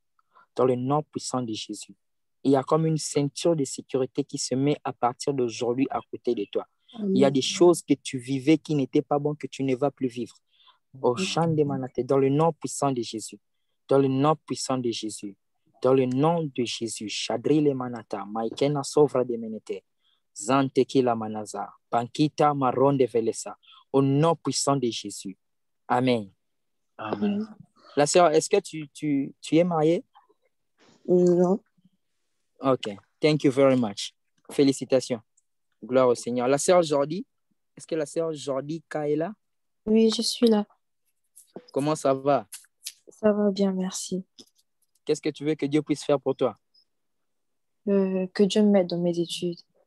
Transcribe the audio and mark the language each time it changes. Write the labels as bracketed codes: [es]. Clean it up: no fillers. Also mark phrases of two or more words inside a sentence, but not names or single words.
[fr] Dans le nom puissant de Jésus. Il y a comme une ceinture de sécurité qui se met à partir d'aujourd'hui à côté de toi. Il y a des choses que tu vivais qui n'étaient pas bonnes, que tu ne vas plus vivre. Au champ de Manaté, dans le nom puissant de Jésus. Dans le nom puissant de Jésus. Dans le nom de Jésus. Chadri le Manata, Maïkena Sovra de Menete, Zanteki la Manaza, Pankita Maron de Velesa. Au nom puissant de Jésus. Amen. Amen. La sœur, est-ce que tu es mariée? Non. [en] Ok. Thank you very much. [fr] Félicitations. Gloire au Seigneur. La sœur Jordi, est-ce que la sœur Jordi Ka est là? Oui, je suis là. Comment ça va? Ça va bien, merci. Qu'est-ce que tu veux que Dieu puisse faire pour toi? Que Dieu m'aide dans mes études.